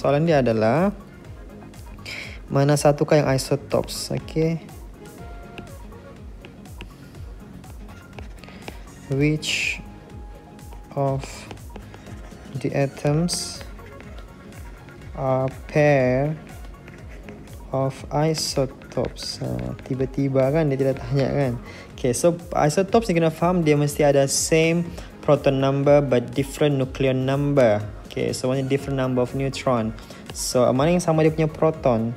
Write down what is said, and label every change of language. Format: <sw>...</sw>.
<ms>Soalan dia adalah mana satukah yang isotopes? Okay.</ms> <en>Which of the atoms are pair of isotopes?</en> <ms>Tiba-tiba kan dia tidak tanya kan. Okay, so isotopes ni kena faham dia mesti ada</ms> <en>same proton number but different nuclear number. Okay, so one different number of neutron. So</en> <ms>mana yang sama dia punya proton?</ms>